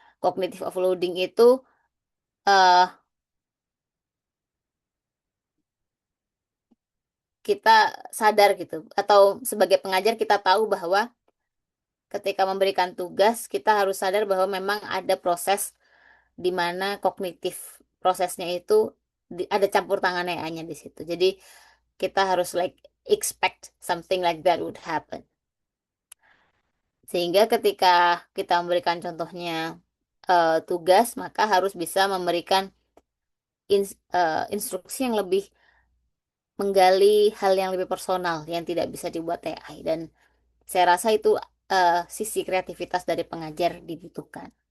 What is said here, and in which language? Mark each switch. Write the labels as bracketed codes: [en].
[id] Cognitive offloading itu eh, kita sadar gitu atau sebagai pengajar kita tahu bahwa ketika memberikan tugas, kita harus sadar bahwa memang ada proses di mana kognitif prosesnya itu ada campur tangan AI-nya di situ. Jadi kita harus [en] like expect something like that would happen. [id] Sehingga ketika kita memberikan contohnya tugas, maka harus bisa memberikan instruksi yang lebih menggali hal yang lebih personal yang tidak bisa dibuat AI. Dan saya rasa itu sisi kreativitas dari pengajar dibutuhkan.